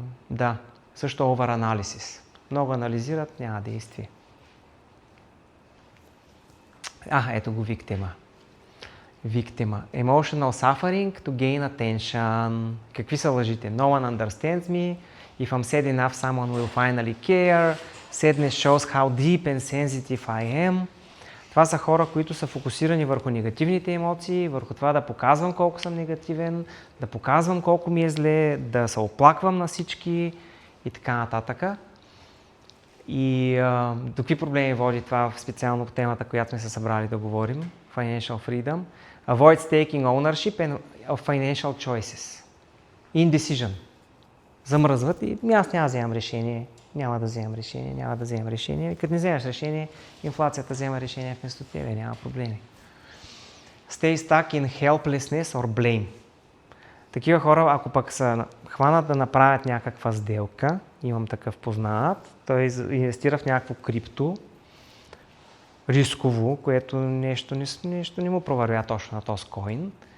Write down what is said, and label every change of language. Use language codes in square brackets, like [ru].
[bg] Да, също over-analysis. Много анализират, няма действие. Ето го victim. [en] Emotional suffering to gain attention. [bg] Какви са лъжите? [en] No one understands me. If I'm sad enough, someone will finally care. Sadness shows how deep and sensitive I am. [bg] Това са хора, които са фокусирани върху негативните емоции, върху това да показвам колко съм негативен, да показвам колко ми е зле, да се оплаквам на всички и така нататък. И до какви проблеми води това специално по темата, която сме се събрали да говорим? [en] Financial freedom. Avoid taking ownership of financial choices. Indecision. [bg] Замръзват и аз няма да вземам решение. Няма да вземам решение. И като не вземеш решение, инфлацията взема решение вместо тебе, няма проблеми. [en] Stay stuck in helplessness or blame. [bg] Такива хора, ако пък са хванат да направят някаква сделка, имам такъв познат, той инвестира в някакво крипто, рисково, което нещо не му провървя точно на този коин.